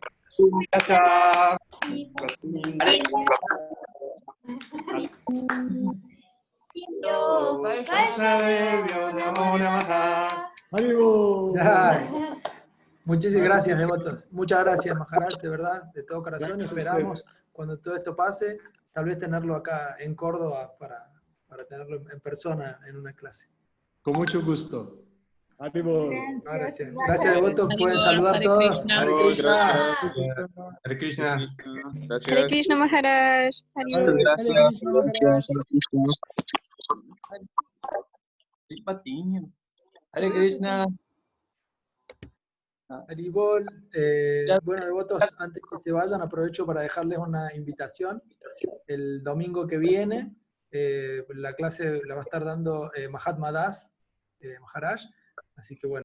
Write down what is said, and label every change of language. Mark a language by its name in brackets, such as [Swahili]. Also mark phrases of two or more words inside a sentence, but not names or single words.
[Spanish] Muchísimas gracias, devotos. Muchas gracias, Maharaj, de verdad, de todo corazón. Y esperamos, cuando todo esto pase, tal vez tenerlo acá en Córdoba para tenerlo en persona en una clase. Con mucho gusto. Gracias. Gracias, devotos. Pueden saludar todos. [Sanskrit] हरे कृष्ण. हरे कृष्ण. हरे कृष्ण, महाराज. हरे कृष्ण. Haribol. [Spanish] Bueno, devotos, antes que se vayan, aprovecho para dejarles una invitación. El domingo que viene, la clase la va a estar dando Mahatma Das, Maharaj. Así que bueno,